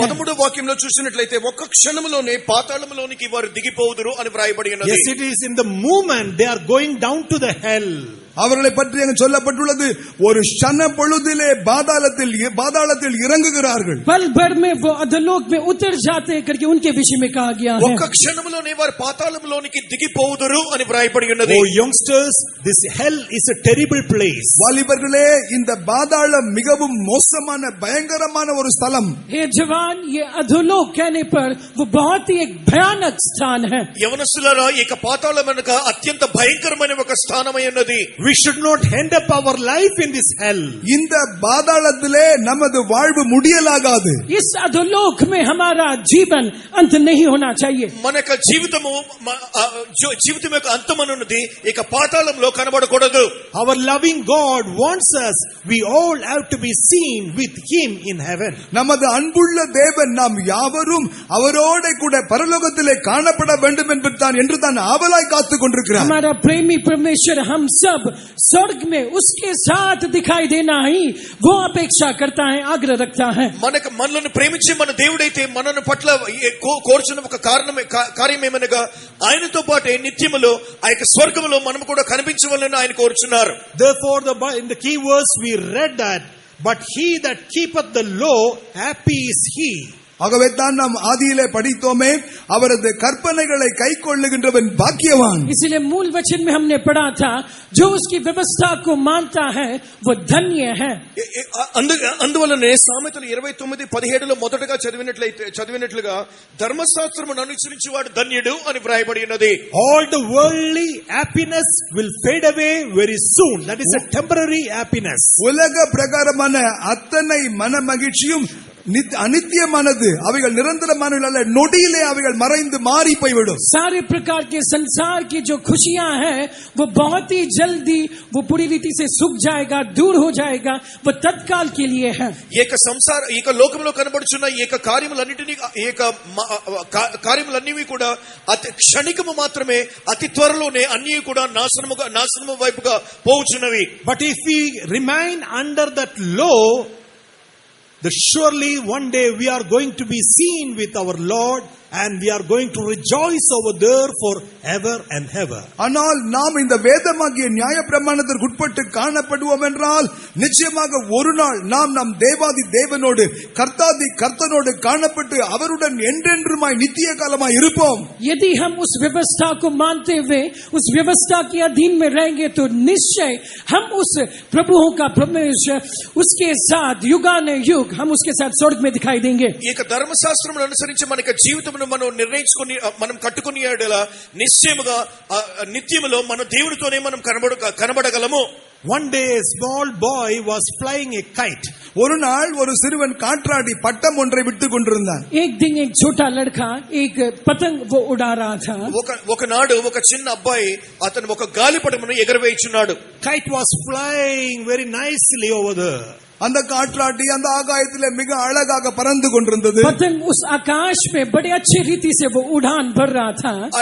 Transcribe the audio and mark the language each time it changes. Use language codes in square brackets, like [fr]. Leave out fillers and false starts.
[te] 13వ వాక్యంలో చూసినట్లయితే ఒక్క క్షణములోనే పాతాళములోనికి వారు దిగిపోవుదురు అని వ్రాయబడి ఉన్నది. [en] Yes, it is in the moment they are going down to the hell. [ta] அவர்களை பற்றி அங்கு சொல்லப்பட்டுள்ளது ஒரு க்ஷண பொழுதிலே பாதாளத்தில் இறங்குகிறார்கள். [hi] पल भर में वो अधोलोक में उतर जाते हैं करके उनके विषय में कहा गया है. [te] ఒక్క క్షణములోనే వారు పాతాళంలోనికి దిగిపోవుదురు అని వ్రాయబడి ఉన్నది. [en] Oh youngsters, this hell is a terrible place. [ta] வாலிபர்களே, இந்த பாதாளம் மிகவும் மோசமான பயங்கரமான ஒரு ஸ்தலம். [hi] हे जवान, ये अधोलोक कहने पर वो बहुत ही एक भयानक स्थान है. [te] యవనస్తులారా, ఇక పాతాళం వెనుక అత్యంత భయంకరమైన ఒక స్థానమై ఉన్నది. [en] We should not end up our life in this hell. [ta] இந்த பாதாளத்திலே நமது வாழ்வு முடியலாகாது. [hi] इस अधोलोक में हमारा जीवन अंत नहीं होना चाहिए. [te] మన యొక్క జీవితం యొక్క అంతం అనున్నది ఇక పాతాళంలో కనబడకూడదు. [en] Our loving God wants us, we all have to be seen with Him in heaven. [ta] நமது அன்புள்ள தேவன் நாம் யாவரும் அவரோட கூட பரலோகத்திலே காணப்பட வேண்டும் என்று தான் ஆவலாய் காத்துக் கொண்டிருக்கிறார். [hi] हमारा प्रेमी परमेश्वर हम सब स्वर्ग में उसके साथ दिखाई देना ही वो अपेक्षा करता है, आग्रह रखता है. [te] మనల్ని ప్రేమించి మన దేవుడైతే మనను పట్ల కోరుచున్న ఒక కార్యమేమనగా ఆయనతో పాటు నిత్యములో ఆ యొక్క స్వర్గములో మనం కూడా కనిపించవాలని ఆయన కోరుచున్నారు. [en] Therefore in the key verse we read that, but he that keepeth the law, happy is he. [ta] ஆகவே தான் நாம் ஆதியிலே படித்தோமே, அவரது கற்பனைகளை கைக்கொள்ளுகின்றவன் பாக்கியவான். [hi] इसलिए मूल वचन में हमने पढ़ा था, जो उसकी व्यवस्था को मानता है वो धन्य है. [te] అందువల్లనే సామెతలు 29:17 మొదటగా చదివినట్లుగా ధర్మశాస్త్రమును అనుసరించువాడు ధన్యుడు అని వ్రాయబడి ఉన్నది. [en] All the worldly happiness will fade away very soon. That is a temporary happiness. [ta] உலக பிரகாரமான அத்தனை மன மகிழ்ச்சியும் அனித்தியமானது, அவைகள் நிரந்தரமானவை அல்ல, நொடியிலே அவைகள் மறைந்து மாறி போய்விடும். [hi] सारे प्रकार के संसार की जो खुशियां हैं वो बहुत ही जल्दी वो पूरी रीति से सूख जाएगा, दूर हो जाएगा, वो तत्काल के लिए है. [te] ఏక లోకంలో కనబడుచున్న ఏక కార్యములన్నీ కూడా అతి క్షణికము మాత్రమే, అతి త్వరలోనే అన్నీ కూడా నాశనము వైపుగా పోవుచున్నవి. [en] But if we remain under that law, surely one day we are going to be seen with our Lord and we are going to rejoice over there for ever and ever. [ta] ஆனால் நாம் இந்த வேதமாகிய நியாயப்பிரமாணத்திற்கு உட்பட்டு காணப்படுவோம் என்றால் நிச்சயமாக ஒரு நாள் நாம் நம் தேவாதி தேவனோடு கர்த்தனோடு காணப்பட்டு அவருடன் என்றென்றுமாய் நித்திய காலமாய் இருப்போம். [hi] यदि हम उस व्यवस्था को मानते हुए उस व्यवस्था के अधीन में रहेंगे तो निश्चय हम उस प्रभुओं का परमेश्वर उसके साथ युगानुयुग हम उसके साथ स्वर्ग में दिखाई देंगे. [te] ఏక ధర్మశాస్త్రమును అనుసరించి మనకి జీవితం మనం నిర్ణయించుకొని మనం కట్టుకుని నిశ్చయముగా నిత్యములో మన దేవుడితోనే మనం కనబడగలము. [en] One day a small boy was flying a kite. [ta] ஒரு நாள் ஒரு சிறுவன் காற்றாடி பட்டம் ஒன்றை விட்டுக் கொண்டிருந்தான். [hi] एक दिन एक छोटा लड़का एक पतंग वो उड़ा रहा था. [te] ఒకనాడు ఒక చిన్న అబ్బాయి అతను ఒక గాలిపటమును ఎగరవేయుచున్నాడు. [en] Kite was flying very nicely over there. [ta] அந்த காற்றாடி அந்த ஆகாயத்திலே மிக அழகாக பறந்து கொண்டிருந்தது. [hi] पतंग उस आकाश में बड़े अच्छी रीति से वो उड़ान भर रहा था.